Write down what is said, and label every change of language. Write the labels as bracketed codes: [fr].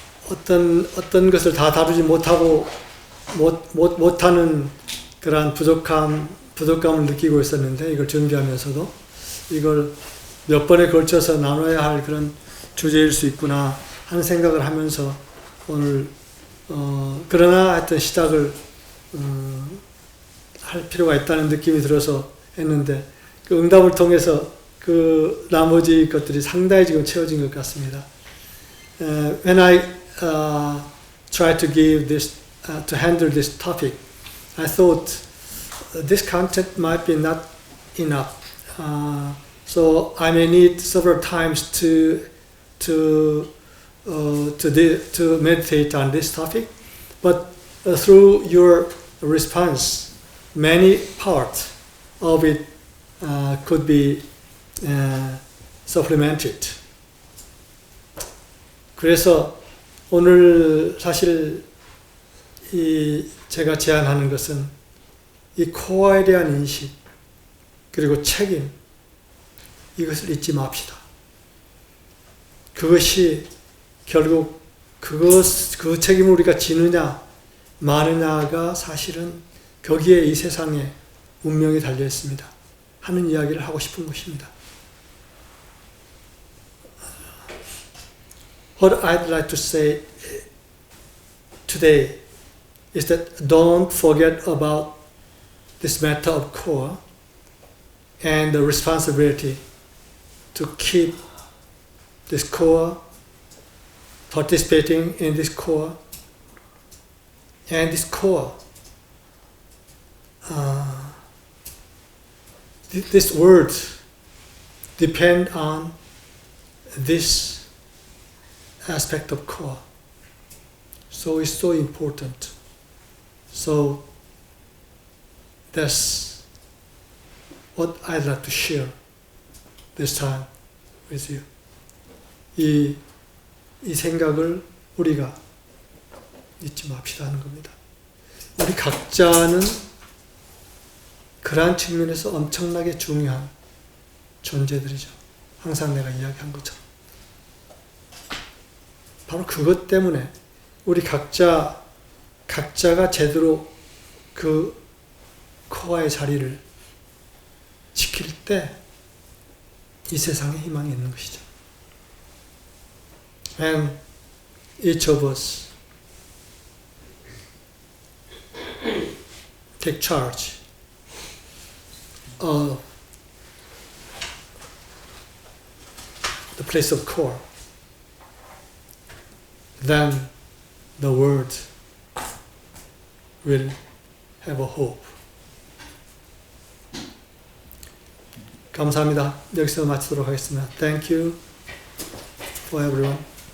[ko] 어떤 것을 다 다루지 못하고 못하는 그러한 부족감을 느끼고 있었는데, 이걸 준비하면서도 이걸 몇 번에 걸쳐서 나눠야 할 그런 주제일 수 있구나 하는 생각을 하면서 오늘 그러나 하여튼 시작을 할 필요가 있다는 느낌이 들어서 했는데, 그 응답을 통해서 그 나머지 것들이 상당히 지금 채워진 것 같습니다. [en] When I try to give this to handle this topic, I thought this content might be not enough, so I may need several times to meditate on this topic. But through your response, many parts of it could be supplemented. [ko] 그래서 오늘 사실 제가 제안하는 것은 이 코어에 대한 인식 그리고 책임, 이것을 잊지 맙시다. 그것이 결국 그 책임을 우리가 지느냐 마느냐가 사실은 거기에 이 세상에 운명이 달려 있습니다 하는 이야기를 하고 싶은 것입니다. [en] What I'd like to say today is that don't forget about this matter of core and the responsibility to keep this core, participating in this core, and this core, this word depend on this aspect of core. So it's so important. So that's what I'd like to share this time with you. [ko] 이 생각을 우리가 잊지 맙시다 하는 겁니다. 우리 각자는 그러한 측면에서 엄청나게 중요한 존재들이죠. 항상 내가 이야기한 것처럼. 바로 그것 때문에 우리 각자가 제대로 그 코어의 자리를 지킬 때 이 세상에 희망이 있는 것이죠. [en] And each of us take charge of the place of core. Then the world will have a hope. [ko] 감사합니다. 여기서 마치도록 하겠습니다. [en] Thank you for everyone.